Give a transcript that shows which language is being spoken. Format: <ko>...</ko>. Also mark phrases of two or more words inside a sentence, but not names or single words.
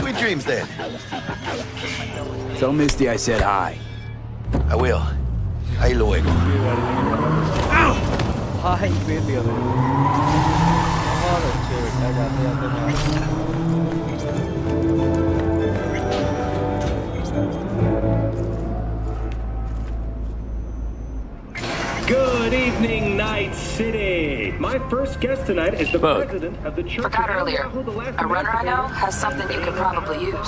<en>frames then. Tell Misty I said hi. I will.</en> <es>Ahí luego.</es> <hi>हाय फेल दिया मैंने बहुत अच्छे बेटा जाते जाते</hi> <en>Good evening, Night City. My first guest tonight is the president of the church. Forgot earlier. A runner I know has something you could probably use.</en>